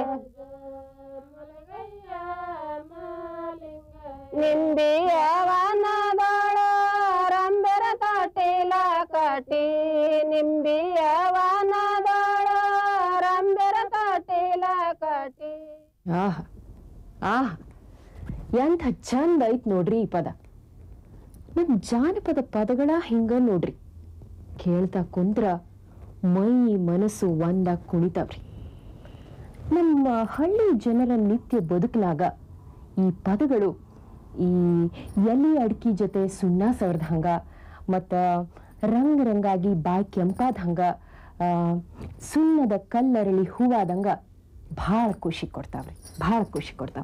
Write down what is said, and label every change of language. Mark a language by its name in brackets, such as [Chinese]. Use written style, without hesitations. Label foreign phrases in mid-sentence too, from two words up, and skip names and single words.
[Kannada] ಮಲಗಯ್ಯ ಮಾಲಿಂಗ ನಿಂಬಿಯವನದೊಳು ರಂಬೆರ ಕಟೀಲ ಕಟಿ ನಿಂಬಿಯವನದೊಳು ರಂಬೆರ ಕಟೀಲ ಕಟಿ ಆಹ್ ಆಹ್ ಎಂಥ ಚಂದ ಐತ್ ನೋಡ್ರಿ ಈ ಪದ. ನಮ್ ಜಾನಪದ ಪದಗಳ ಹಿಂಗ ನೋಡ್ರಿ, ಕೇಳ್ತಾ ಕುಂತ್ರ ಮೈ ಮನಸ್ಸು ಒಂದಾಗ ಕುಣಿತಾವ್ರಿ. ನಮ್ಮ ಹಳ್ಳಿ ಜನರ ನಿತ್ಯ ಬದುಕಲಾಗ ಈ ಪದಗಳು ಈ ಎಲೆ ಅಡ್ಕಿ ಜೊತೆ ಸುಣ್ಣ ಸವರ್ದ ಹಂಗ ಮತ್ತ ರಂಗ್ ರಂಗಾಗಿ ಬಾಯಿ ಕೆಂಪಾದ ಹಂಗ ಸುಣ್ಣದ ಕಲ್ಲರಳಿ ಹೂವಾದಂಗ ಭಾಳ ಖುಷಿ ಕೊಡ್ತಾವ್ರಿ, ಭಾಳ ಖುಷಿ ಕೊಡ್ತಾವ.